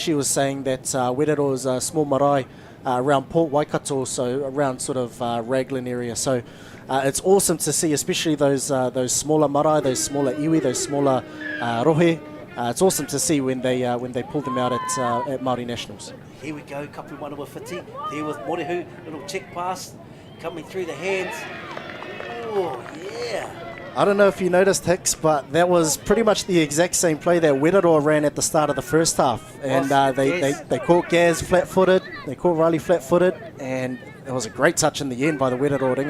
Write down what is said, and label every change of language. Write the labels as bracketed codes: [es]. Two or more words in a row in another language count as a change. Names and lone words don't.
[en] She was saying that Werero is a small marae around Port Waikato, so around sort of Raglan area. So it's awesome to see, especially those smaller marae, those smaller iwi, those smaller rohe. It's awesome to see when they pull them out at Māori Nationals. Here we go, [mi] kapu manawa whiti. [en] There with Morehu, little check pass coming through the hands. Oh yeah. I don't know if you noticed, Hicks, but that was pretty much the exact same play that Werero ran at the start of the first half. And they caught Gaz flat-footed, they caught Riley flat-footed, and it was a great touch in the end by the Werero winger.